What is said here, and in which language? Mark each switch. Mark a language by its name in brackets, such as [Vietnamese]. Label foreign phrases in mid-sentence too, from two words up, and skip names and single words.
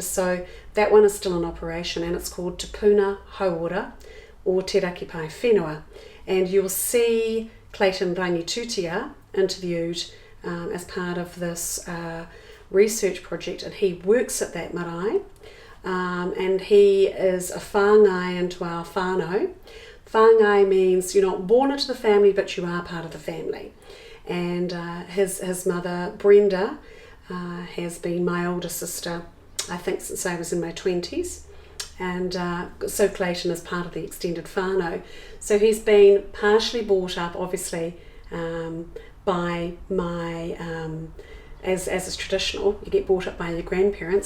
[English] So that one is still in operation, and it's called Te Puna Hauora, or Te Rakipai Whenua. And you'll see Clayton Rangitutia interviewed as part of this research project, and he works at that marae, and he is a whāngai into our whānau. Whāngai means you're not born into the family, but you are part of the family. And his mother, Brenda, has been my older sister, I think, since I was in my 20s. And so Clayton is part of the extended whānau. So he's been partially brought up, obviously, by my, as is traditional, you get brought up by your grandparents.